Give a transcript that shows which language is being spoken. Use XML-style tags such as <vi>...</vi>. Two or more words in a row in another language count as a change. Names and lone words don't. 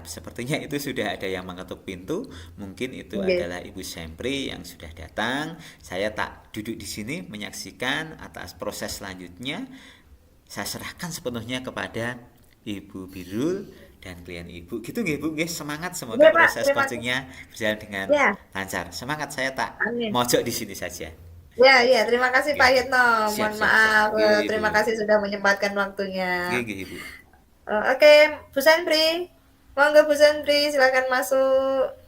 <id>Sepertinya itu sudah ada yang mengetuk pintu. Mungkin itu Iya. adalah Ibu Sempri yang sudah datang. Saya tak duduk di sini menyaksikan atas proses selanjutnya. Saya serahkan sepenuhnya kepada Ibu Birul dan klien Ibu. Gitu nggih, Bu. Nggih, semangat semoga Iya Pak, proses terima kasih. coachingnya berjalan dengan Ya, lancar. Semangat, saya tak amin. mojok di sini saja. Ya, ya, terima kasih Oke. Pak Yetno. Siap, Mohon siap, siap. maaf,</id> <jv>Nggih, Ibu.</jv> <id>terima kasih sudah menyempatkan waktunya.</id> <jv>Nggih, nggih,</jv> <id>Ibu. Oke, Bu Sandri. Monggo Bu Sandri, silakan masuk.</id>